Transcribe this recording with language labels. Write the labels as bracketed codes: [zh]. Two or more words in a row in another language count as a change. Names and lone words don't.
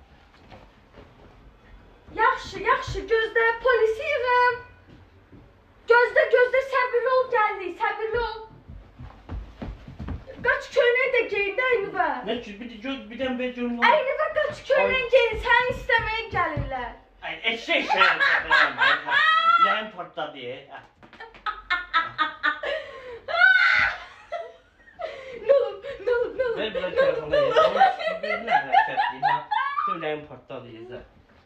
[az] Yaxşı, gözlə, polisi yığım. Gözlə, səbirli ol, gəldik, səbirli ol. Qaç köynəyi də geyin, əynivə. [tr] Ne ki? Bir tane ver canım ne oldu? [az] Əynivə qaç köynəyi geyin, səni istəməyə gəlirlər. [tr] Ay eşek şey yapacağım. İlahim patladı ya. Ne olur. Ver bir telefonu ya. Ver ne hareket ya. İlahim patladı ya.